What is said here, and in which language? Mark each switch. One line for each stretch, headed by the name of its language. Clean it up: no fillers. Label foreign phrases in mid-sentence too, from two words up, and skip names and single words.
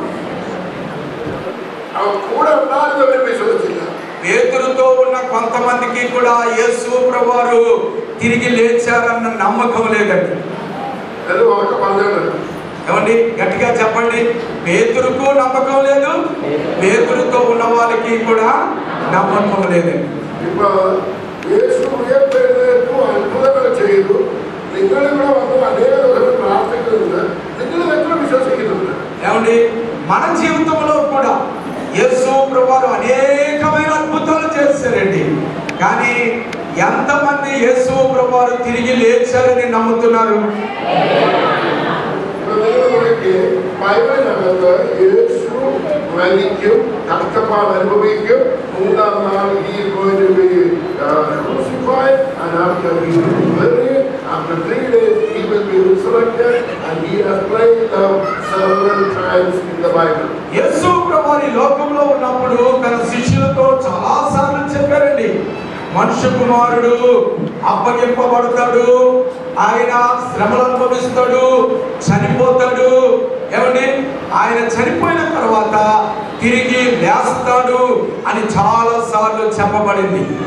Telugu: పేతురుతో ఉన్న కొంతమందికి కూడా యేసు ప్రభువారు తిరిగి లేచారన్న నమ్మకం లేదండి. ఏమండి, గట్టిగా చెప్పండి. పేతురుకు నమ్మకం లేదు, పేతురుతో ఉన్న వాళ్ళకి కూడా నమ్మకం లేదండి.
Malayalam: അത്ഭുതങ്ങൾ ചെയ്തു. നിങ്ങൾ ഇവിടെ വന്ന് അനേക ദിവസം പ്രാർത്ഥിക്കുന്നുണ്ട്. നിങ്ങൾ എത്ര വിശ്വസിക്കുന്നുണ്ട്?
Telugu: ఏమండి, మన జీవితంలో కూడా యేసు ప్రభువారు అనేకమైన అద్భుతాలు చేశారండి. కానీ ఎంతమంది యేసు ప్రభువారు తిరిగి లేచారని నమ్ముతున్నారు?
Malayalam: ബൈബിളിനകത്ത് യേശു മരിക്കും, കഷ്ടപ്പാട് അനുഭവിക്കും, 3-ാം നാൾ
English: he is going to be crucified, and after he will be buried, after 3 days he will be resurrected, and he has prayed them several times in the Bible.
Telugu: యేసు ప్రభువారు ఈ లోకంలో ఉన్నప్పుడు తన శిష్యులతో చాలా సార్లు చెప్పారండి, మనుష్య కుమారుడు అప్పగింపబడతాడు, ఆయన శ్రమలు అనుభవిస్తాడు, చనిపోతాడు. ఏమండి, ఆయన చనిపోయిన తర్వాత తిరిగి లేస్తాడు అని చాలా సార్లు చెప్పబడింది.